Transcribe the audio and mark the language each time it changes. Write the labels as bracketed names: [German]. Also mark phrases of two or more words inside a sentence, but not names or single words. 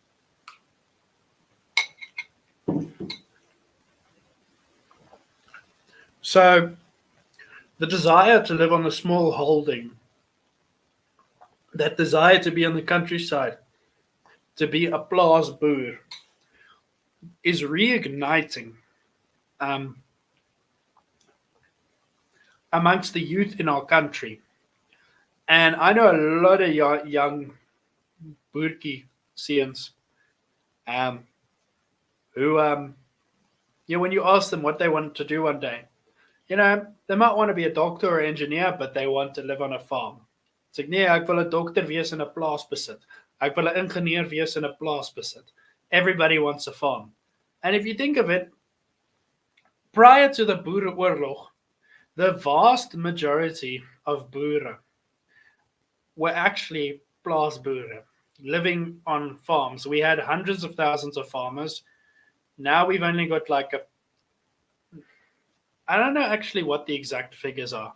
[English] So the desire to live on a small holding, that desire to be on the countryside, to be a [Afrikaans] plaas boer, [English] is reigniting amongst the youth in our country. And I know a lot of young [Afrikaans] boertjie seuns [English] who, when you ask them what they want to do one day, they might want to be a doctor or engineer, but they want to live on a farm. It's like, [Afrikaans] nee, ek wil 'n dokter wees in 'n plaas besit. Ek wil 'n ingenieur wees in 'n plaas besit. [English] Everybody wants a farm. And if you think of it, prior to the Boereoorlog, the vast majority of Boere were actually plaasboere, living on farms. We had hundreds of thousands of farmers. Now we've only got I don't know actually what the exact figures are.